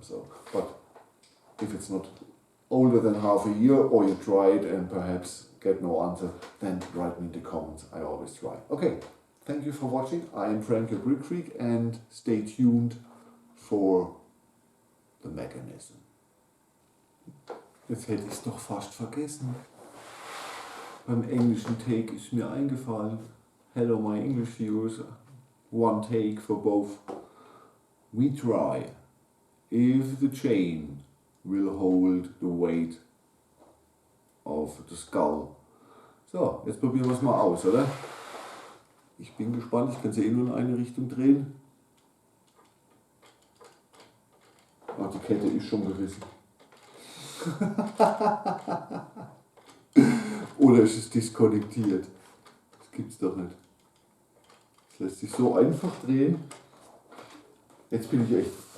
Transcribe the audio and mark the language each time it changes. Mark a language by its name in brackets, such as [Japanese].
[English] So, but if it's not older than half a year, or you try it and perhaps get no answer, then write me in the comments. I always try. Okay, thank you for watching. I am Frank, your Brick Freak, and stay tuned for the mechanism. [German] Jetzt hätte ich es doch fast vergessen. Beim englischen Take ist mir eingefallen. [English] Hello my English viewers. One take for both. We try. If the chain will hold the weight of the skull. [German] So, jetzt probieren wir es mal aus, oder? Ich bin gespannt, ich kann es ja eh nur in eine Richtung drehen. Ah, die Kette ist schon gerissen. Oder ist es diskonnektiert? Das gibt's doch nicht. Das lässt sich so einfach drehen. Jetzt bin ich echt.